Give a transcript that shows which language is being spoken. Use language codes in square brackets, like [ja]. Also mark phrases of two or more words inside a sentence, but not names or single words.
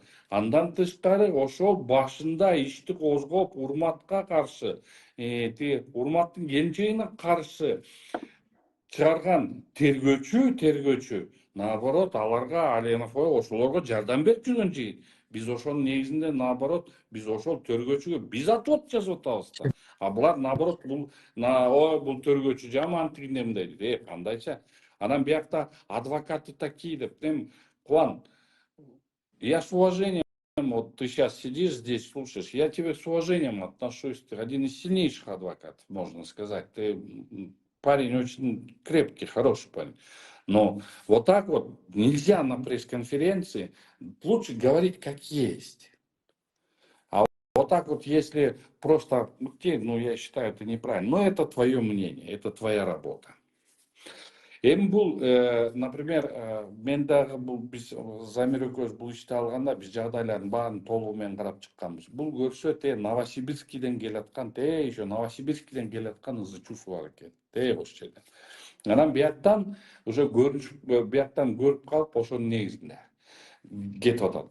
[ky] Андан тышкары ошол башында ишти козгоп, Урматка каршы, Урматтын келинчегине каршы чыгарган тергөөчү, наоборот, аларга Аленов ошолорго жардам берип жүргөн жигит. Биз ошонун негизинде, наоборот, биз ошол тергөөчүгө биз отвод жазып атабыз да. А булар, наоборот, бул тергөөчү жаман тигиндей мындай дейт. Кандайча? Анан биякта адвокаты такие деп, Кубан, [ru] я с уважением, вот ты сейчас сидишь здесь, слушаешь, я тебе с уважением отношусь, ты один из сильнейших адвокатов, можно сказать. Ты парень очень крепкий, хороший парень. Но вот так вот нельзя на пресс-конференции, лучше говорить как есть. А вот так вот, если просто, я считаю, это неправильно. Но это твое мнение, это твоя работа. [ky] Эми бул, например, мен дагы биз Замир экөөбүз бул ишти алганда биз жагдайлардын баарын толугу менен карап чыкканбыз. Бул көрсө Новосибирскийден келаткан, еще Новосибирскийден келаткан ызы чуусу бар экен, ошол жерден. Анан бияктан уже бияктан көрүп калып, ошонун негизинде кетип атат.